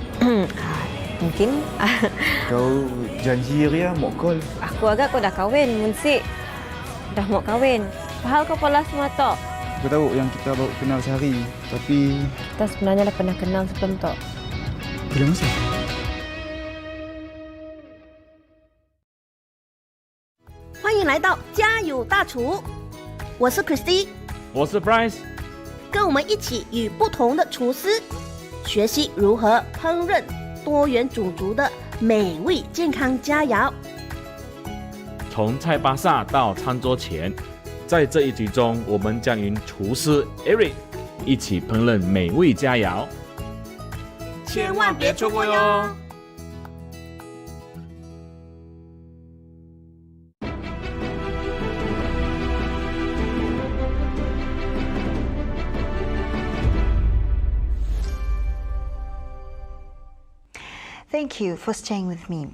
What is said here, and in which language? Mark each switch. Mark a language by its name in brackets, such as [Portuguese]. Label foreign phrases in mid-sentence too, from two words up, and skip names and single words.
[Malay] Mungkin. Kau janji Ria mau call. Aku agak kau dah kahwin, Munsik. Dah mau kahwin. Fahal kau pola semua tak? Aku tahu yang kita baru kenal sehari, tapi kita sebenarnya dah pernah kenal sebelum tak. Bila masa? [Chinese] 欢迎来到家有大厨，我是 Christy，我是 Bryce，跟我们一起与不同的厨师学习如何烹饪多元种族的美味健康佳肴。从菜巴萨到餐桌前。在这一局中，我们将与厨师 Eric 一起烹饪美味佳肴，千万别错过哟！ [English] Thank you for staying with me.